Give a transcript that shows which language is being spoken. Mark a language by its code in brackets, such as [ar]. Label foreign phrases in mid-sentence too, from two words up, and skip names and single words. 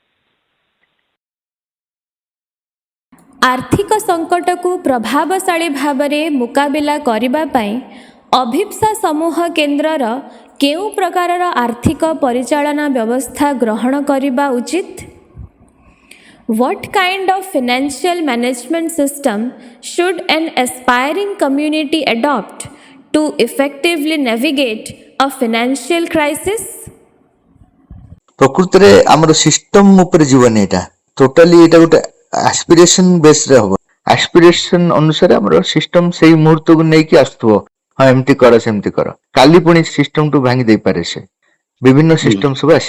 [or] ଆର୍ଥିକ ସଙ୍କଟକୁ ପ୍ରଭାବଶାଳୀ ଭାବରେ ମୁକାବିଲା କରିବା ପାଇଁ ଅଭିପ୍ସା ସମୂହ କେନ୍ଦ୍ରର କେଉଁ ପ୍ରକାରର ଆର୍ଥିକ ପରିଚାଳନା ବ୍ୟବସ୍ଥା ଗ୍ରହଣ କରିବା ଉଚିତ? [en] What kind of financial management system should an aspiring community adopt to effectively navigate a financial crisis? [or] ପ୍ରକୃତରେ ଆମର ସିଷ୍ଟମ ଉପରେ ଯିବନି, ଏଇଟା ଟୋଟାଲି ଏଇଟା ଗୋଟେ ଆସ୍ପିରେସନ ବେସରେ ହବ। ଆସ୍ପିରେସନ ଅନୁସାରେ ଆମର ସିଷ୍ଟମ ସେଇ ମୁହୂର୍ତ୍ତକୁ ନେଇକି ଆସୁଥିବ, ହଁ ଏମିତି କର ସେମିତି କର। କାଲି ପୁଣି ସିଷ୍ଟମଠୁ ଭାଙ୍ଗି ଦେଇପାରେ, ସେ ବିଭିନ୍ନ ସିଷ୍ଟମ ସବୁ ଆସିବ।